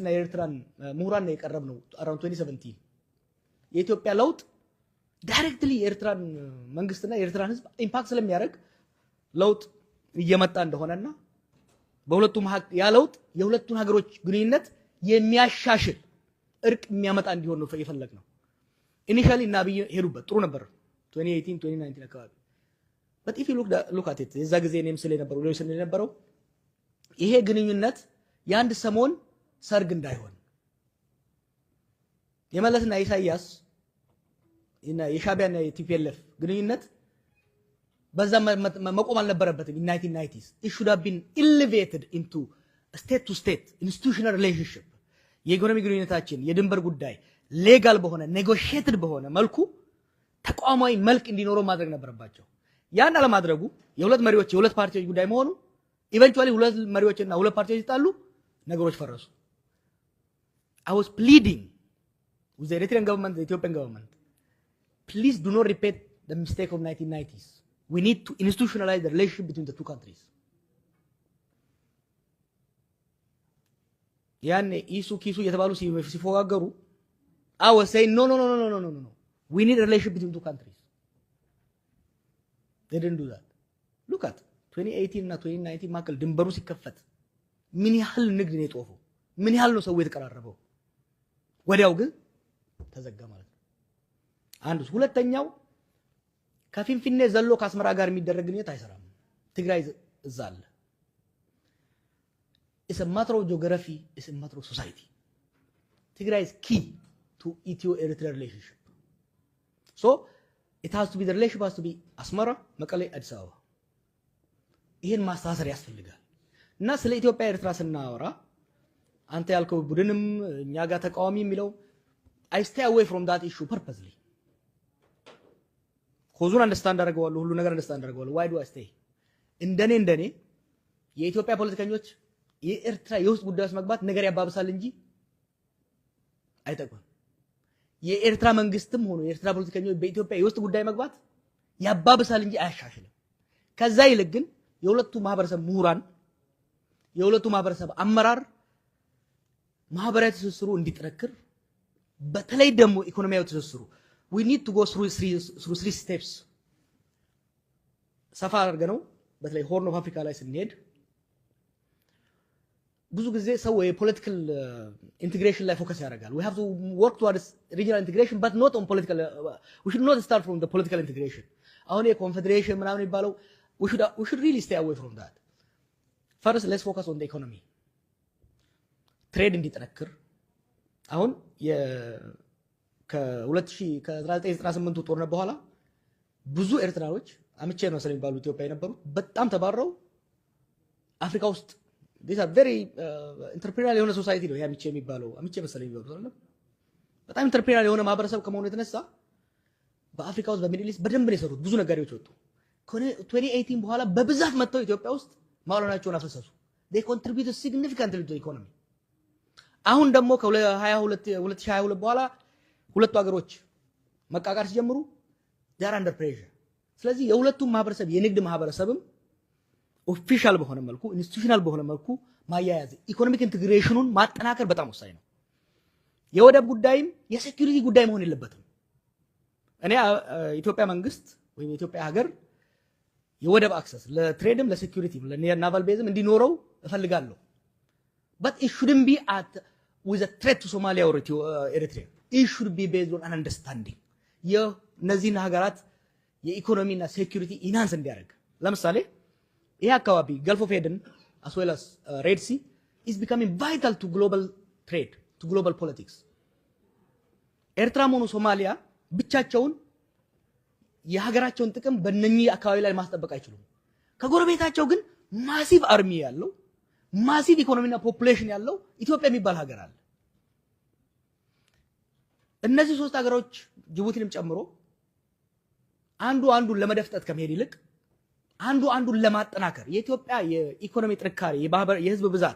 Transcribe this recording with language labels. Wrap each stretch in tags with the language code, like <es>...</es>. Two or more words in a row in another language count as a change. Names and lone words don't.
<am>የኤርትራን ምሁራን ነው የቀረብነው። አራውንድ 2017 የኢትዮጵያ ለውጥ ዳይሬክትሊ የኤርትራን መንግስትና የኤርትራን ህዝብ ኢምፓክት ስለሚያደርግ ለውጥ እየመጣ እንደሆነና በሁለቱም ያ ለውጥ የሁለቱን ሀገሮች ግንኙነት የሚያሻሽል እርቅ የሚያመጣ እንዲሆን ነው የፈለግነው። ኢኒሺያሊ እና አብይ ሄዱበት ጥሩ ነበር 2018 2019 አካባቢ</am> <en>but if you look at it</en> <am>የዛ ጊዜ እኔም ስለ ነበረው ሌሎች ስለ ነበረው ይሄ ግንኙነት የአንድ ሰሞን ሰርግ እንዳይሆን የመለስና ኢሳያስ እና የሻቢያና የቲፒኤልኤፍ ግንኙነት በዛ መቆም አልነበረበትም።</am> <en>in 1990s it should have been elevated into a state to state institutional relationship</en> <am>የኢኮኖሚ ግንኙነታችን የድንበር ጉዳይ ሌጋል በሆነ ኔጎሺየትድ በሆነ መልኩ ተቋማዊ መልክ እንዲኖረው ማድረግ ነበረባቸው። ያን አለማድረጉ የሁለት መሪዎች የሁለት ፓርቲዎች ጉዳይ መሆኑ ኢቨንቹአሊ ሁለት መሪዎችና ሁለት ፓርቲዎች ይጣሉ ነገሮች ፈረሱ።</am> <en>I was pleading with the Eritrean government, the Ethiopian government, please do not repeat the mistake of 1990s. We need to institutionalize the relationship between the two countries.</en> <am>ያኔ ኢሱ ኪሱ የተባሉ ሲፎጋገሩ</am> <en>I was saying no. We need a relationship between two countries. They didn't do that. Look at 2018</en> <am>እና 2019 መካከል ድንበሩ ሲከፈት ምን ያህል ንግድ ነው የጦፈው? ምን ያህል ነው ሰው የተቀራረበው? ወዲያው ግን ተዘጋ ማለት ነው። አንዱ ሁለተኛው ከፊንፊኔ ዘሎ ከአስመራ ጋር የሚደረግ ግንኙነት አይሰራም። ትግራይ እዛ አለ።</am> <en>It's a matter of geography, it's a matter of society. Tigray is key to Ethio-Eritrea relationship. So it has to be, the relationship has to be Asmara, Mekelle, Addis Ababa.</en> <am>ይሄን ማስተሳሰር ያስፈልጋል። እና ስለ ኢትዮጵያ ኤርትራ ስናወራ አንተ ያልከው ቡድንም እኛ ጋር ተቃዋሚ የሚለው</am> <en>I stay away from that issue purposely.</en> <am>ኮዙን አንደርስታንድ አደርገዋለሁ፣ ሁሉ ነገር አንደርስታንድ አደርገዋለሁ።</am> <en>why do I stay?</en> <am>እንደኔ የኢትዮጵያ ፖለቲከኞች የኤርትራ የውስጥ ጉዳዮች መግባት ነገር ያባብሳል እንጂ አይጠቅምም። የኤርትራ መንግስትም ሆኖ የኤርትራ ፖለቲከኞች በኢትዮጵያ የውስጥ ጉዳይ መግባት ያባብሳል እንጂ አያሻሽልም። ከዛ ይልቅ ግን የሁለቱ ማህበረሰብ ምሁራን የሁለቱ ማህበረሰብ አመራር ማህበራዊ ትስስሩ እንዲጠነክር በተለይ ደግሞ ኢኮኖሚያዊ ትስስሩ</am> <en>we need to go through three steps</en> <am>ሰፋ አድርገነው በተለይ ሆርን ኦፍ አፍሪካ ላይ ስንሄድ ብዙ ጊዜ ሰው የፖለቲካል ኢንቴግሬሽን ላይ ፎከስ ያደርጋል።</am> <en>we have to work towards regional integration but not on political we should not start from the political integration.</en> <am>አሁን የኮንፌዴሬሽን ምናምን ይባለው</am> <en>we should really stay away from that. First let's focus on the economy.</en> <am>ትሬድ እንዲጠነክር አሁን ከ1998 ጦርነት በኋላ ብዙ ኤርትራዎች አምቼ ነው ስለሚባሉ ኢትዮጵያ የነበሩ በጣም ተባረው አፍሪካ ውስጥ</am> <en>these are very entrepreneurial</en> <am>የሆነ ሶሳይቲ ነው ያምቼ የሚባለው አምቼ መሰለኝ ይባሉ አይደል? በጣም entrepreneurial የሆነ ማህበረሰብ ከመሆኑ የተነሳ በአፍሪካ ውስጥ በሚድል ኢስት በደንብ ነው የሰሩት። ብዙ ነጋዴዎች ወጡ። 2018 በኋላ በብዛት መጥተው ኢትዮጵያ ውስጥ ማውላናቸውን አፈሰሱ።</am> <en>they contribute significantly to the economy.</en> <am>አሁን ደግሞ ከ2022 በኋላ ሁለቱ ሀገሮች መቃቃር ሲጀምሩ</am> <en>they are under pressure.</en> <am>ስለዚህ የሁለቱም ማህበረሰብ የንግድ ማህበረሰብም ኦፊሻል በሆነ መልኩ ኢንስቲትዩሽናል በሆነ መልኩ ማያያዝ ኢኮኖሚክ ኢንቴግሬሽኑን ማጠናከር በጣም ወሳኝ ነው። የወደብ ጉዳይም የሴኩሪቲ ጉዳይ መሆን የለበትም። እኔ ኢትዮጵያ መንግስት ወይም የኢትዮጵያ ሀገር የወደብ አክሰስ ለትሬድም ለሴኩሪቲም ለናቫል ቤዝም እንዲኖረው እፈልጋለሁ።</am> <en>but it shouldn't be with a threat to Somalia or to Eritrea. It should be based on an understanding.</en> <am>የነዚህን ሀገራት የኢኮኖሚና ሴኩሪቲ ኢንሃንስ እንዲያደርግ ለምሳሌ ይሄ አካባቢ</am> <en>ገልፍ ኦፍ ኤደን as well as Red Sea is becoming vital to global trade, to global politics.</en> <am>ኤርትራም ሆነ ሶማሊያ ብቻቸውን የሀገራቸውን ጥቅም በእነኚህ አካባቢ ላይ ማስጠበቅ አይችሉም። ከጎረቤታቸው ግን</am> <en>massive army</en> <am>ያለው ማሲቭ ኢኮኖሚና ፖፑሌሽን ያለው ኢትዮጵያ የሚባል ሀገር አለ። እነዚህ ሶስት ሀገሮች ጅቡቲንም ጨምሮ አንዱን ለመደፍጠት ከመሄድ ይልቅ አንዱን ለማጠናከር የኢትዮጵያ የኢኮኖሚ ጥንካሬ፣ የህዝብ ብዛት፣</am>